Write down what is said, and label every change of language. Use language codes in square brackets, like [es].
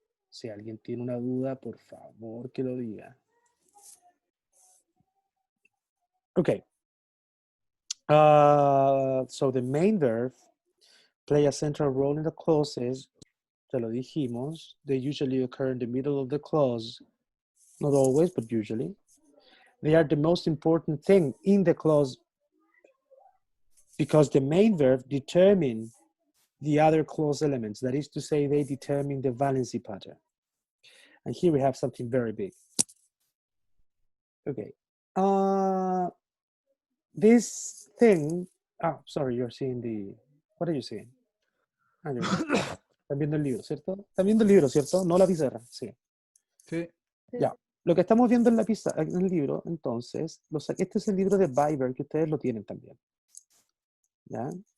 [es] Si alguien tiene una duda, por favor que lo diga. [en] Okay. So the main verb play a central role in the clauses. [es] Ya lo dijimos. [en] They usually occur in the middle of the clause. Not always, but usually. They are the most important thing in the clause because the main verb determine the other clause elements. That is to say, they determine the valency pattern. And here we have something very big. Okay. This thing, sorry, you're seeing what are you seeing? [es] Están viendo el libro, ¿cierto? Están viendo el libro, ¿cierto? No la pizarra, sí. Sí. Ya. Lo que estamos viendo en en el libro, entonces, este es el libro de Verb, que ustedes lo tienen también. ¿Ya?